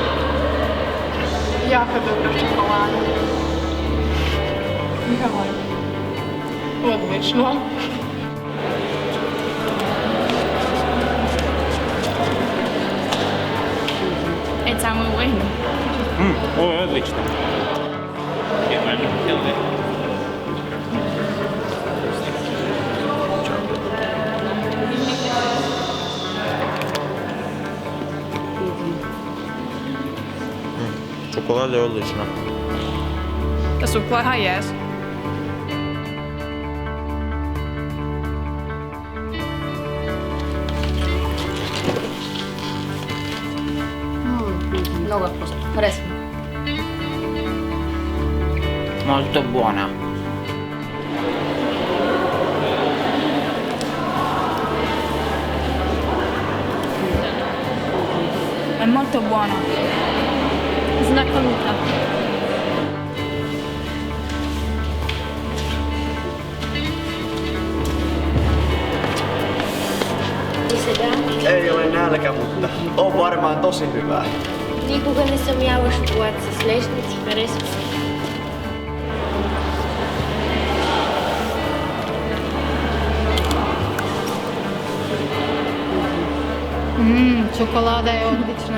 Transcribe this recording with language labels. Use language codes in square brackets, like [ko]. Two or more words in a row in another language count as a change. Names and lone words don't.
[pl] Jaka dobra czekolada. Mikołaj. [hr] Odlično. [en] It's a [es] muy bueno. [hr] Ovo je odlično. Čokolada je odlična. [fi] Ta suklaa ihan jees. [bg] Много вкусно. Харесва. [it] Molto buona. È molto buona. [pl] Znakomita. [fi] Ei ole nälkä, mutta on varmaan tosi hyvää. [bg] Никога не съм яла шоколад с лешници, харесва. [hr] Čokolada je odlična.